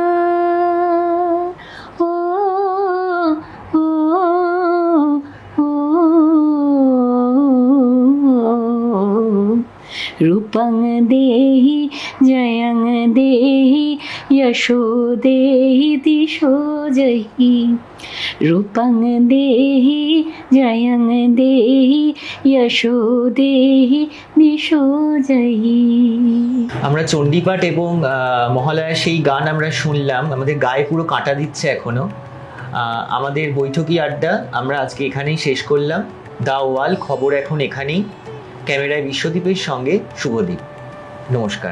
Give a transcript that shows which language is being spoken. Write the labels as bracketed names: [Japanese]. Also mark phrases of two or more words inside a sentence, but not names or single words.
[Sanskrit] ओ ओ ओ रूपं देहि जयं देहि यशो देहि दिशो जहि। रूपं देहि जयं देहि यशो देहि दिशो जहि। [Bangla] আমরা চণ্ডীপাঠ এবং মহালয়ার সেই গান আমরা শুনলাম, আমাদের গায়ে পুরো কাঁটা দিচ্ছে এখনো। আমাদের বৈঠকি আড্ডা আমরা আজকে এখানেই শেষ করলাম। দা ওয়াল খবর এখন এখানেই। ক্যামেরায় বিশ্বদীপের সঙ্গে শুভদীপ। নমস্কার।